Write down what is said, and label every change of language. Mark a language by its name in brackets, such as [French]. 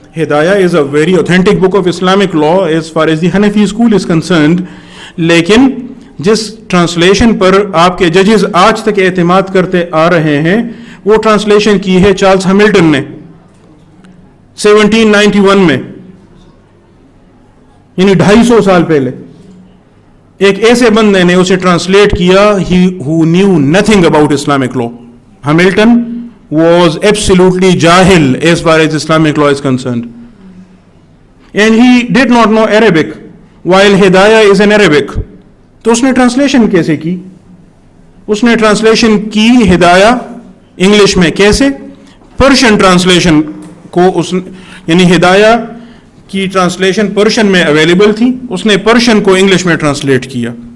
[English] Hidaya is a very authentic book of Islamic law as far as the Hanafi school is concerned, [Urdu] لیکن جس translation پر آپ کے ججز آج تک اعتماد کرتے آ رہے ہیں وہ ٹرانسلیشن کی ہے چارلز ہیملٹن نے 1791 میں، یعنی 250 سال پہلے. ایک ایسے بندے نے اسے ٹرانسلیٹ کیا [English] who knew nothing about Islamic law. Hamilton was absolutely jahil as far as Islamic law is concerned. And he did not know Arabic, while Hidayah is in Arabic. [Urdu] تو اس نے ٹرانسلیشن کیسے کی؟ اس نے ٹرانسلیشن کی ہدایہ English میں کیسے؟ Persian translation کو یعنی ہدایہ کی ٹرانسلیشن پرشین میں اویلیبل تھی، اس نے پرشین کو انگلش میں ٹرانسلیٹ کیا.